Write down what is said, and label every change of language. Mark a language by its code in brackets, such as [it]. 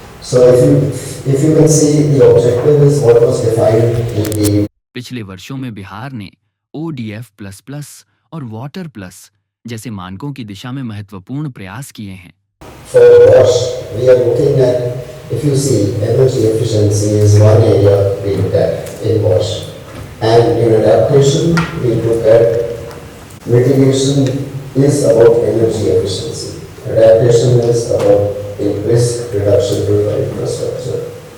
[en] So if you can see, the objective is what was defined in the [hi] पिछले वर्षों में बिहार ने ODF++ और वाटर प्लस जैसे मानकों की दिशा में महत्वपूर्ण प्रयास किए हैं। [en] For WASH, we are looking at, if you see, energy efficiency is one area we look at in WASH. And in adaptation, we look at mitigation is about energy efficiency. Adaptation is about the risk reduction to the infrastructure.